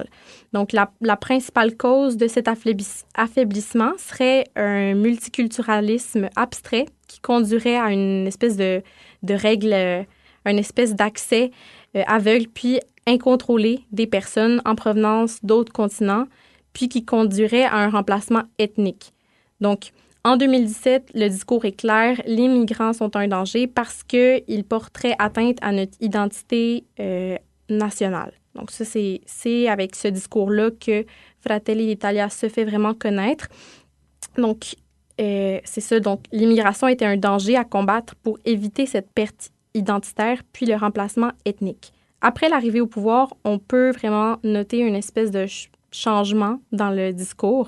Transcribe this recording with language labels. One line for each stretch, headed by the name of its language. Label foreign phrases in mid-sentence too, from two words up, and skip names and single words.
French: Donc, la principale cause de cet affaiblissement serait un multiculturalisme abstrait qui conduirait à une espèce de règle, une espèce d'accès aveugle puis incontrôlé des personnes en provenance d'autres continents, puis qui conduirait à un remplacement ethnique. Donc, en 2017, le discours est clair, les migrants sont un danger parce qu'ils porteraient atteinte à notre identité nationale. Donc ça, c'est avec ce discours-là que Fratelli d'Italia se fait vraiment connaître. Donc, c'est ça. Donc, l'immigration était un danger à combattre pour éviter cette perte identitaire puis le remplacement ethnique. Après l'arrivée au pouvoir, on peut vraiment noter une espèce de changement dans le discours.